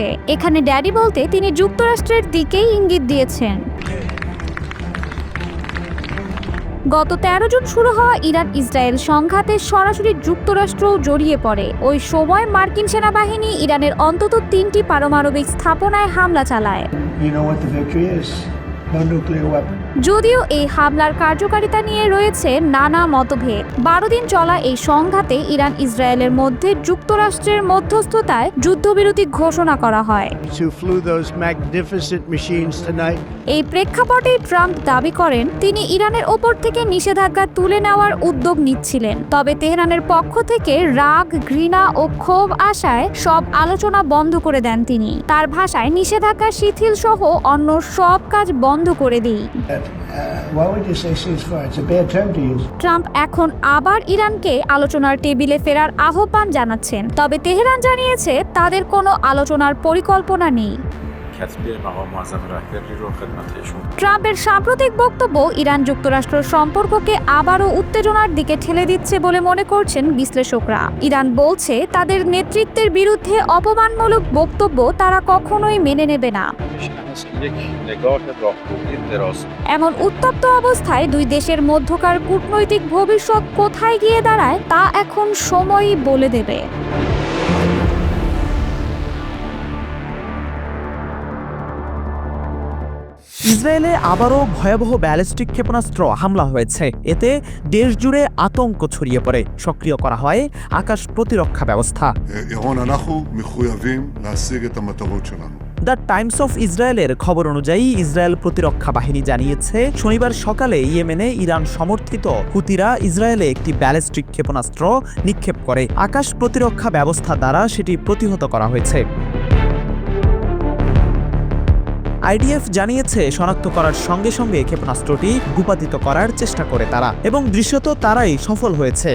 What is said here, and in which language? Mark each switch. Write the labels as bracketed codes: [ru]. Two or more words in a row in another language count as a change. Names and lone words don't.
[bn] এখানে ড্যাডি বলতে তিনি যুক্তরাষ্ট্রের দিকেই ইঙ্গিত দিয়েছেন। গত 13 জুন শুরু হওয়া ইরান ইসরায়েল সংঘাতে সরাসরি যুক্তরাষ্ট্রও জড়িয়ে পড়ে। ওই সময় মার্কিন সেনাবাহিনী ইরানের অন্তত 3টি পারমাণবিক স্থাপনায় হামলা চালায়। [en] You know what the victory is? No nuclear weapon. [bn] যদিও এই হামলার কার্যকারিতা নিয়ে রয়েছে নানা মতভেদ। 12 দিন চলা এই সংঘাতে ইরান ইসরায়েলের মধ্যে যুক্তরাষ্ট্রের মধ্যস্থতায় যুদ্ধবিরতি ঘোষণা করা হয়। [en] Who flew those magnificent machines tonight? [bn] এই প্রেক্ষাপটে ট্রাম্প দাবি করেন তিনি ইরানের ওপর থেকে নিষেধাজ্ঞা তুলে নেওয়ার উদ্যোগ নিচ্ছিলেন। তবে তেহরানের পক্ষ থেকে রাগ, ঘৃণা ও ক্ষোভ আসায় সব আলোচনা বন্ধ করে দেন তিনি। তার ভাষায়, নিষেধাজ্ঞা শিথিল সহ অন্য সব কাজ বন্ধ করে দিই। [en] Why would you say ceasefire? It's a bad term to use. [bn] ট্রাম্প এখন আবার ইরানকে আলোচনার টেবিলে ফেরার আহ্বান জানাচ্ছেন। তবে তেহরান জানিয়েছে তাদের কোনো আলোচনার পরিকল্পনা নেই। [fa] کتبی مقام معظم رهبری رو خدمتشون. [bn] ট্রাম্পের সাম্প্রতিক বক্তব্য ইরান যুক্তরাষ্ট্র সম্পর্ককে আবারও উত্তেজনার দিকে ঠেলে দিচ্ছে বলে মনে করছেন বিশ্লেষকরা। ইরান বলছে তাদের নেতৃত্বের বিরুদ্ধে অপমানমূলক বক্তব্য তারা কখনোই মেনে নেবে না। [fa] یک نگاه راهبردی دراز. [bn] এমন উত্তপ্ত অবস্থায় দুই দেশের মধ্যকার কূটনৈতিক ভবিষ্যৎ কোথায় গিয়ে দাঁড়ায় তা এখন সময়ই বলে দেবে। ইসরায়েলে আবারও ভয়াবহ ব্যালিস্টিক ক্ষেপণাস্ত্র হামলা হয়েছে। এতে দেশ জুড়ে আতঙ্ক ছড়িয়ে পড়ে। সক্রিয় করা হয় আকাশ প্রতিরক্ষা ব্যবস্থা। [he] ירון, אנחנו מחויבים להשיג את המטרות שלנו. [bn] দ্য টাইমস অফ ইসরায়েলের খবর অনুযায়ী ইসরায়েল প্রতিরক্ষা বাহিনী জানিয়েছে শনিবার সকালে ইয়েমেনে ইরান সমর্থিত হুতিরা ইসরায়েলে একটি ব্যালিস্টিক ক্ষেপণাস্ত্র নিক্ষেপ করে। আকাশ প্রতিরক্ষা ব্যবস্থা দ্বারা সেটি প্রতিহত করা হয়েছে। আইডিএফ জানিয়েছে শনাক্ত করার সঙ্গে সঙ্গে ক্ষেপণাস্ত্রটি ভূপাতিত করার চেষ্টা করে তারা, এবং দৃশ্যত তারাই সফল হয়েছে।